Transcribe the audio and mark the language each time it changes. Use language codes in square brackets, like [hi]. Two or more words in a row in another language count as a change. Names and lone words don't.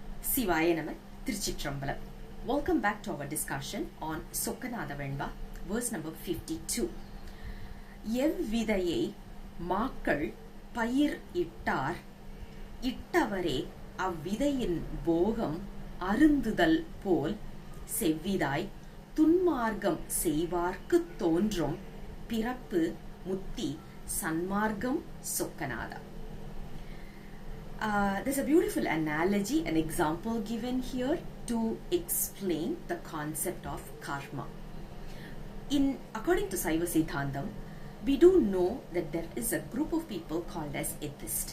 [ta] சிவாய நம திருச்சிற்றம்பலம். [en] Welcome back to our discussion on Sokkanatha Venba, verse number 52. [ta] எவ்விதையை மாக்கள் பயிர் இட்டார் இட்டவரே அவ்விதையின் போகம் அருந்துதல் போல் செவ்விதை துன்மார்க்கம் செய்வார்க்கு தோன்றும் பிறப்பு முத்தி சன்மார்க்கம் சொக்கநாதா. [en] There's a beautiful analogy, an example given here to explain the concept of karma. According to Siva Siddhantam, we do know that there is a group of people called as atheist.